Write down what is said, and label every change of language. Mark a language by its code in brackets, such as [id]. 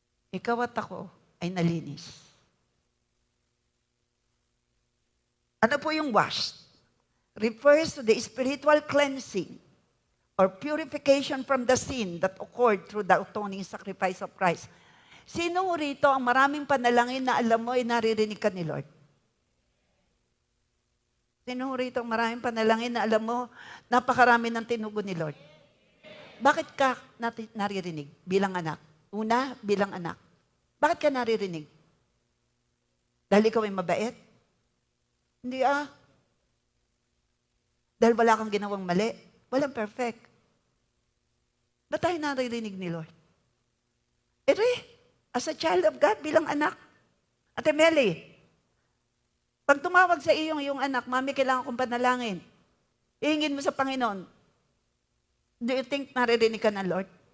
[tl] Ikaw at ako ay nalinis. Ano po yung washed? [en] Refers to the spiritual cleansing or purification from the sin that occurred through the atoning sacrifice of Christ. [tl] Sino rito ang maraming panalangin na alam mo ay naririnig ka ni Lord? Sino rito ang maraming panalangin na alam mo napakarami ng tinugon ni Lord? Bakit ka naririnig bilang anak? Una, bilang anak. Bakit ka naririnig? Dahil ikaw ay mabait? Hindi Dahil wala kang ginawang mali? Walang perfect. Ba't tayo naririnig ni Lord? [en] As a child of God, [tl] bilang anak. Ate Meli, pag tumawag sa iyong anak, Mami, kailangan kong panalangin. Ihingin mo sa Panginoon. [en] Do you think [tl] naririnig ka ng [en] Lord?